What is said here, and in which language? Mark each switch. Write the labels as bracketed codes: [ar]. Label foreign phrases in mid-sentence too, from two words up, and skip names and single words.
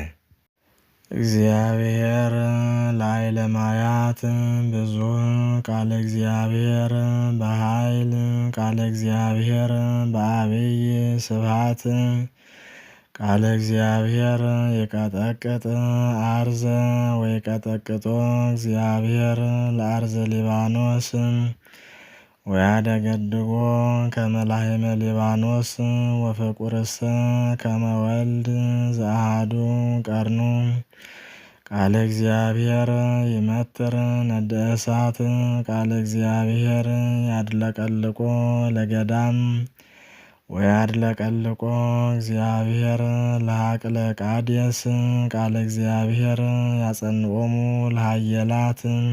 [gez] እግዚአብሔር ላዕለ ማያት ብዙ ቃለ እግዚአብሔር በኃይል ቃለ እግዚአብሔር በአብይ ስብሐት ቃለ እግዚአብሔር የቀጠቅጥ አርዘ ወይቀጠቅጦ እግዚአብሔር ለአርዘ ሊባኖስ ወያደገድጎ ከመ ላሕመ ሊባኖስ ወፍቁርሰ ከመ ወልድ ዘአሐዱ ቀርኑ ቃለ እግዚአብሔር ይመትር ነደ እሳት ቃለ እግዚአብሔር ያድለቀልቆ ለገዳም ወያድለቀልቆ እግዚአብሔር ለሀቅለ ቃዴስ ቃለ እግዚአብሔር ያጸንኦሙ ለሃየላት